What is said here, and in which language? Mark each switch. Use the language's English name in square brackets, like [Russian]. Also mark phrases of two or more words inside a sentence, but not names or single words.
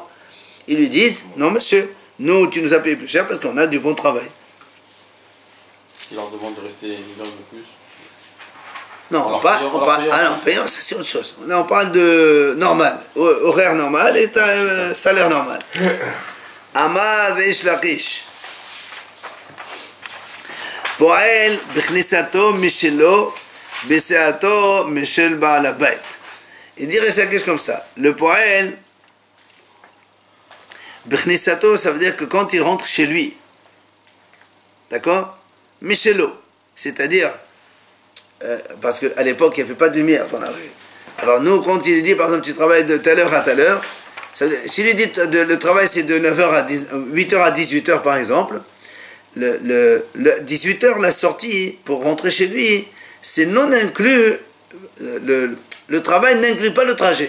[French] Ils lui disent, non monsieur, nous, tu nous as payé plus cher parce qu'on a du bon travail. Il leur demande de rester une heure de plus. Non, on payant, ça c'est autre chose. Là, on parle de normal, horaire normal et salaire normal. [Hebrew] אמר ריש לקיש. פועל בכניסתו משלו ביציאתו משל בעל הבית. [French] Il dit Resh Lakish comme ça. Le [Hebrew] פועל בכניסתו, [French] ça veut dire que quand il rentre chez lui, d'accord, mishelo, c'est-à-dire parce qu'à l'époque, il n'y avait pas de lumière dans la rue. Alors nous, quand il dit, par exemple, tu travailles de telle heure à telle heure, s'il lui dit le travail c'est de 9h à 8h à 18h par exemple, 18h, la sortie pour rentrer chez lui, c'est non inclus, le travail n'inclut pas le trajet.